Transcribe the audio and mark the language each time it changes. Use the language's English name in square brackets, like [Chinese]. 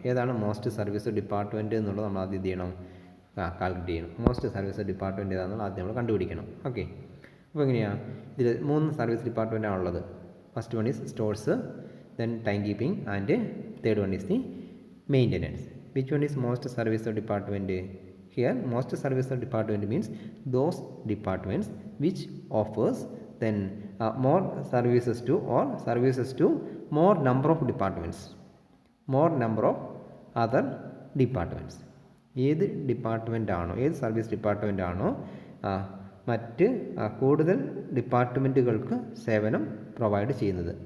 [Malayalam] ഏതാണ് most service department എന്നുള്ളത് നമ്മൾ ആദ്യം എന്ത് ചെയ്യണം, കാൽക്കുലേറ്റ് ചെയ്യണം. മോസ്റ്റ് സർവീസ് ഡിപ്പാർട്ട്മെൻറ്റ് ഏതാണെന്നുള്ള ആദ്യം നമ്മൾ കണ്ടുപിടിക്കണം. ഓക്കെ, അപ്പോൾ എങ്ങനെയാണ്, ഇതിൽ 3 സർവീസ് ഡിപ്പാർട്ട്മെൻ്റ് ആണുള്ളത്. [English] First one is stores, then time keeping and third one is the maintenance. Which one is most service department? Here most service department means those departments which offers then more services to or services to more number of departments, more number of other departments. [Malayalam] ഏത് department ആണോ, ഏത് service department ആണോ മറ്റ് കൂടുതൽ ഡിപ്പാർട്ട്മെൻറ്റുകൾക്ക് സേവനം provide ചെയ്യുന്നത്.